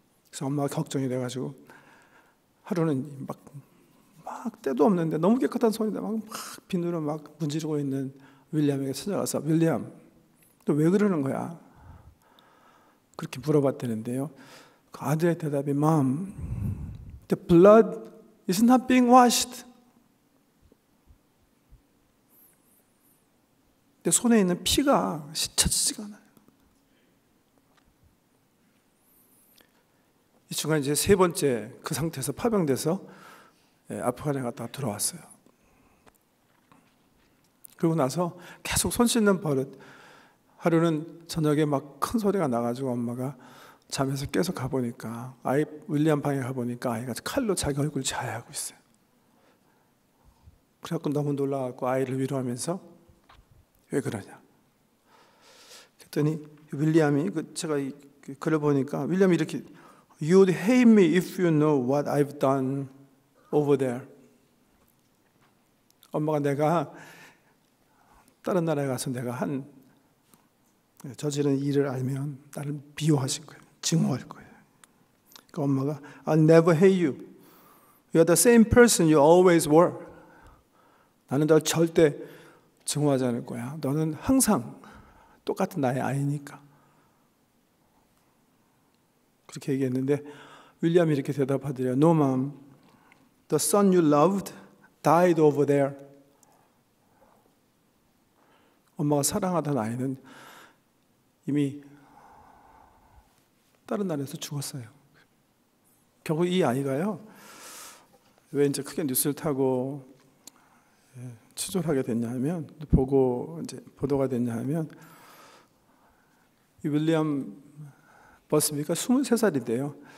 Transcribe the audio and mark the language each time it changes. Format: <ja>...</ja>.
<ko>그래서 엄마가 걱정이 돼가지고 하루는 막 때도 없는데 너무 깨끗한 손인데 막 비누로 막 문지르고 있는 윌리엄에게 찾아가서, 윌리엄, 너 왜 그러는 거야? 그렇게 물어봤다는데요. 그 아들의 대답이,</ko> <en>Mom, the blood is not being washed.</en> <ko>내 손에 있는 피가 씻혀지지가 않아요. 이 중간 이제 3번째 그 상태에서 파병돼서 아프간에 갔다가 들어왔어요. 그러고 나서 계속 손 씻는 버릇. 하루는 저녁에 막 큰 소리가 나가지고 엄마가 잠에서 깨서 가보니까, 윌리엄 방에 가보니까 아이가 칼로 자기 얼굴 자해하고 있어요. 그래갖고 너무 놀라갖고 아이를 위로하면서 왜 그러냐 그랬더니 윌리엄이, 제가 이 글을 보니까 윌리엄이 이렇게,</ko> <en>You'd hate me if you know what I've done over there.</en> <ko>엄마가 내가 다른 나라에 가서 내가 저지른 일을 알면 나를 미워하실 거예요. 증오할 거예요. 그러니까 엄마가</ko> <en>I'll never hate you. You're the same person you always were.</en> <ko>나는 널 절대 증오하지 않을 거야. 너는 항상 똑같은 나의 아이니까. 그렇게 얘기했는데 윌리엄이 이렇게 대답하더래요.</ko> <en>No, mom. The son you loved died over there.</en> <ko>엄마가 사랑하던 아이는 이미 다른 나라에서 죽었어요. 결국 이 아이가요, 왜 이제 크게 뉴스를 타고 추돌하게 됐냐 하면, 보도가 됐냐 하면, 이 윌리엄 버스비가 23살인데요.</ko>